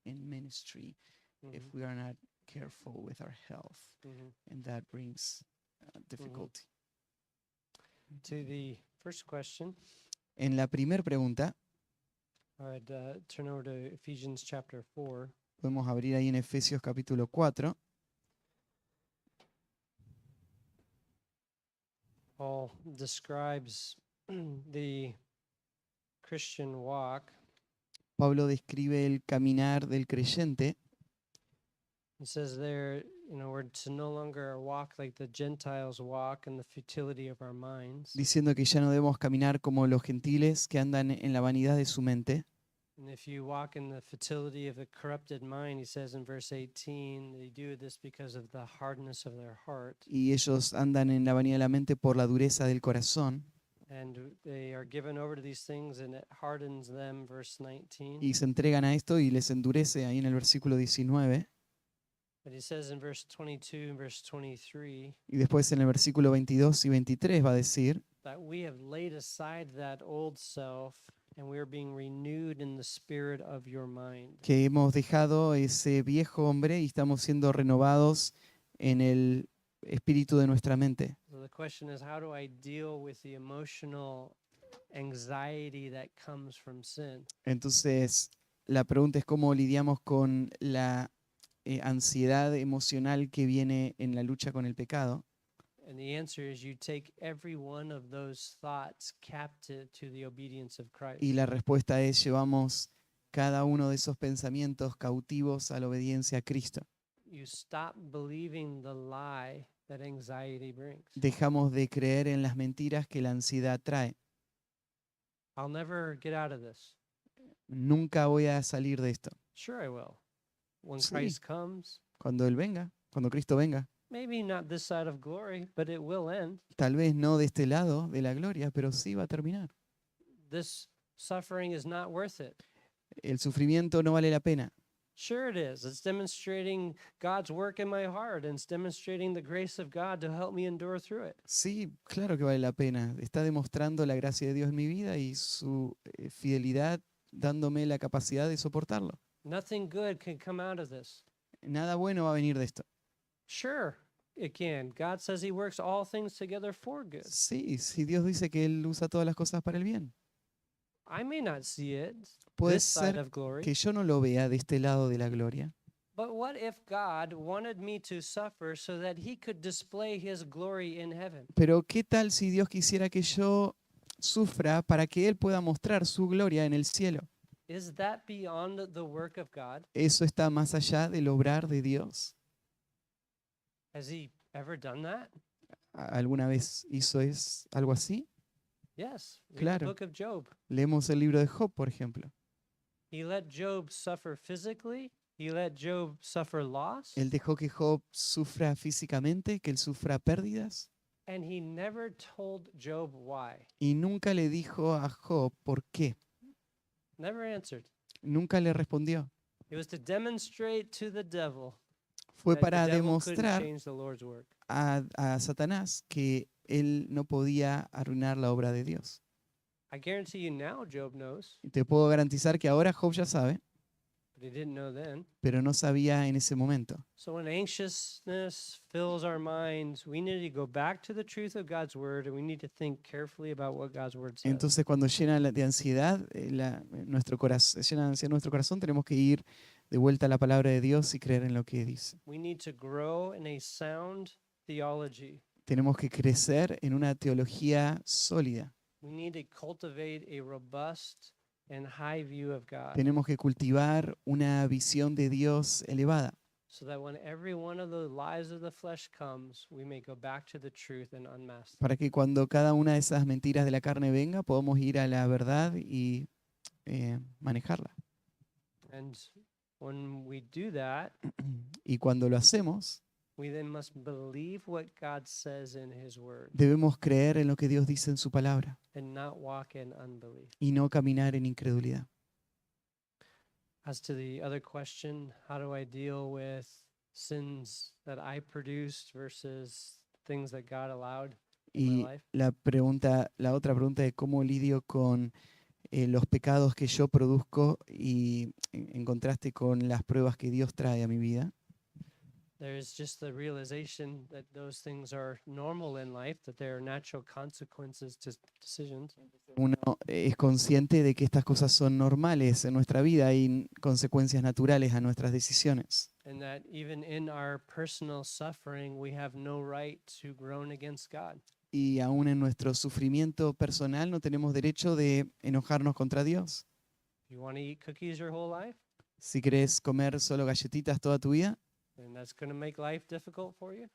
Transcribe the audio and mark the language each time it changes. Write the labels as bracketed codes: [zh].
[en] in ministry, if Mhm. we are not careful with our health, Mhm. and that brings difficulty. To the first question, [es] En la primera pregunta, [en] I'd turn over to Ephesians chapter 4. [es] podemos abrir ahí en Efesios capítulo 4. [en] Paul describes the Christian walk. [es] Pablo describe el caminar del creyente. [en] He says there, we're to no longer walk like the Gentiles walk in the futility of our minds. [es] Diciendo que ya no debemos caminar como los gentiles que andan en la vanidad de su mente. [en] And if you walk in the futility of a corrupted mind, he says in verse 18, they do this because of the hardness of their heart. [es] Y ellos andan en la vanidad de la mente por la dureza del corazón. [en] And they are given over to these things, and it hardens them, verse 19. [es] Y se entregan a esto y les endurece ahí en el versículo 19. [en] But he says in verse 22 and verse 23 [es] Y después en el versículo 22 y 23 va a decir [en] that we have laid aside that old self, and we are being renewed in the spirit of your mind. [es] que hemos dejado ese viejo hombre y estamos siendo renovados en el espíritu de nuestra mente. [en] So the question is, how do I deal with the emotional anxiety that comes from sin? [es] Entonces, la pregunta es cómo lidiamos con la ansiedad emocional que viene en la lucha con el pecado. [en] And the answer is you take every one of those thoughts captive to the obedience of Christ. [es] Y la respuesta es llevamos cada uno de esos pensamientos cautivos a la obediencia a Cristo. [en] You stop believing the lie that anxiety brings. [es] Dejamos de creer en las mentiras que la ansiedad trae. [en] I'll never get out of this. [es] Nunca voy a salir de esto. [en] Sure I will. When [es] Sí. [en] Christ comes, [es] Cuando Él venga, cuando Cristo venga. [en] maybe not this side of glory, but it will end. [es] Tal vez no de este lado de la gloria, pero sí va a terminar. [en] This suffering is not worth it. [es] El sufrimiento no vale la pena. [en] Sure it is. It's demonstrating God's work in my heart, and it's demonstrating the grace of God to help me endure through it. [es] Sí, claro que vale la pena. Está demostrando la gracia de Dios en mi vida y su fidelidad dándome la capacidad de soportarlo. [en] Nothing good can come out of this. [es] Nada bueno va a venir de esto. [en] Sure, it can. God says he works all things together for good. [es] Sí, si Dios dice que Él usa todas las cosas para el bien. [en] I may not see it [es] Puede [en] this side [es] ser [en] of glory, [es] que yo no lo vea de este lado de la gloria. [en] but what if God wanted me to suffer so that he could display his glory in heaven? [es] Pero ¿qué tal si Dios quisiera que yo sufra para que Él pueda mostrar su gloria en el cielo? [en] Is that beyond the work of God? [es] ¿Eso está más allá del obrar de Dios? [en] Has he ever done that? [es] ¿Alguna vez hizo algo así? [en] Yes. Read the [es] Claro. [en] book of Job. [es] Leemos el libro de Job, por ejemplo. [en] He let Job suffer physically. He let Job suffer loss. [es] Él dejó que Job sufra físicamente, que él sufra pérdidas, [en] And he never told Job why. [es] y nunca le dijo a Job por qué. [en] Never answered. [es] Nunca le respondió. [en] It was to demonstrate to the devil [es] Fue [en] that [es] para [en] the devil couldn't [es] demostrar [en] change the Lord's work. [es] a Satanás que él no podía arruinar la obra de Dios. [en] I guarantee you now Job knows, [es] Y te puedo garantizar que ahora Job ya sabe, [en] but he didn't know then. [es] pero no sabía en ese momento. [en] So when anxiousness fills our minds, we need to go back to the truth of God's word, and we need to think carefully about what God's word says. [es] Entonces, cuando llena de ansiedad nuestro corazón, llena de ansiedad nuestro corazón, tenemos que ir de vuelta a la palabra de Dios y creer en lo que dice. [en] We need to grow in a sound theology. [es] Tenemos que crecer en una teología sólida. [en] We need to cultivate a robust and high view of God, [es] Tenemos que cultivar una visión de Dios elevada, [en] so that when every one of the lies of the flesh comes, we may go back to the truth and unmask them. [es] para que cuando cada una de esas mentiras de la carne venga, podamos ir a la verdad y manejarla. [en] And when we do that, [es] Y cuando lo hacemos, [en] we then must believe what God says in His Word [es] debemos creer en lo que Dios dice en su palabra [en] and not walk in unbelief. [es] y no caminar en incredulidad. [en] As to the other question, how do I deal with sins that I produced versus things that God allowed in my [es] Y [en] life? [es] la otra pregunta es cómo lidio con los pecados que yo produzco y en contraste con las pruebas que Dios trae a mi vida. [en] There's just the realization that those things are normal in life, that there are natural consequences to decisions. [es] Uno es consciente de que estas cosas son normales en nuestra vida y consecuencias naturales a nuestras decisiones. [en] And that even in our personal suffering, we have no right to groan against God. [es] Y aún en nuestro sufrimiento personal no tenemos derecho de enojarnos contra Dios. [en] If you want to eat cookies your whole life, [es] Si querés comer solo galletitas toda tu vida, [en] then that's going to make life difficult for you.